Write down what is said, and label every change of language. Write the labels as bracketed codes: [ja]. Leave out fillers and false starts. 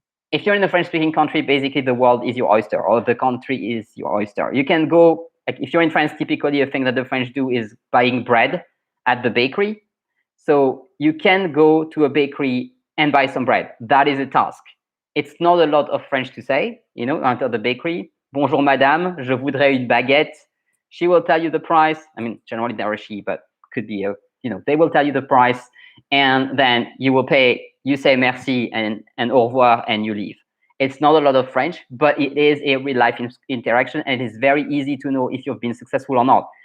[en] If you're in a French-speaking country, basically the world is your oyster, or the country is your oyster. You can go, like, if you're in France, typically a thing that the French do is buying bread at the bakery. So you can go to a bakery and buy some bread. That is a task. It's not a lot of French to say, enter the bakery. [fr] Bonjour, madame, je voudrais une baguette. [en] She will tell you the price. I mean, generally they're a she, but could be a, they will tell you the price, and then you will pay. You say merci and au revoir, and you leave. It's not a lot of French, but it is a real life interaction, and it is very easy to know if you've been successful or not.